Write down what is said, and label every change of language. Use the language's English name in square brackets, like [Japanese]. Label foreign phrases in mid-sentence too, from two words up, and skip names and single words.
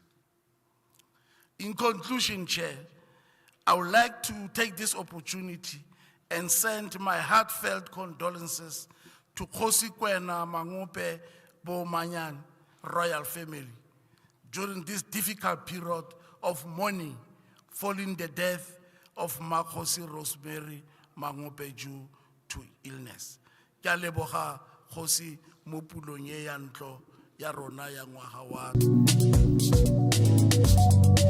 [English] In conclusion, Chair, I would like to take this opportunity and send my heartfelt condolences to Kgosi Kwena Maotwe Bomanyan royal family during this difficult period of mourning following the death of Mokgosi Rosemary Maotwe due to illness. [Tswana] Ke a leboga Kgosi mo pulong e ya ntlo ya rona ya ngwaga wa